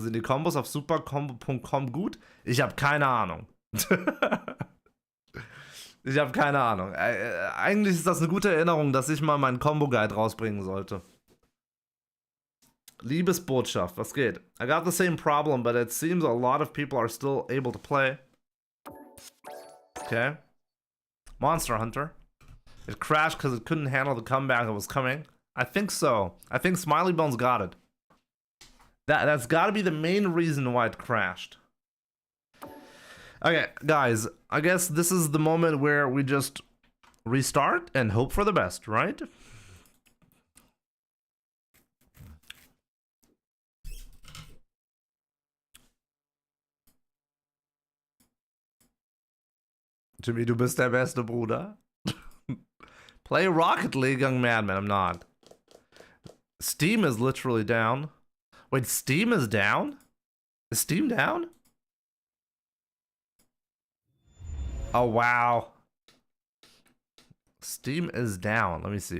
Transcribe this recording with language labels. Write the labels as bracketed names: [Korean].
[German] Sind die Kombos auf supercombo.com gut? Ich habe keine Ahnung. Ich habe keine Ahnung. Eigentlich ist das eine gute Erinnerung, dass ich mal meinen Combo-Guide rausbringen sollte. Liebesbotschaft, was geht? [English] I got the same problem, but it seems a lot of people are still able to play. Okay. Monster Hunter. It crashed because it couldn't handle the comeback that was coming. I think so. I think Smiley Bones got it. That's got to be the main reason why it crashed. Okay, guys. I guess this is the moment where we just restart and hope for the best, right? [German] Jimmy, du bist der beste Bruder. [English] Play Rocket League, young madman. I'm not. Steam is literally down. Wait, Steam is down? Is Steam down? Oh, wow. Steam is down. Let me see.